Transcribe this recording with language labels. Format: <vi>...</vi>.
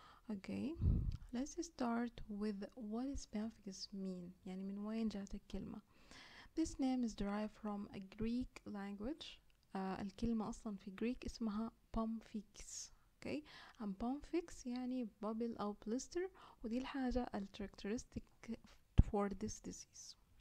<en>Okay, let's start with what does pemphigus mean؟</en> <ar>يعني من وين جات الكلمة؟</ar> <en>This name is derived from a Greek language.</en> <ar>الكلمة أصلا في Greek اسمها Pemphigus.</ar> <en>Okay, and Pemphigus يعني bubble أو blister، ودي الحاجة characteristic for this disease.</en>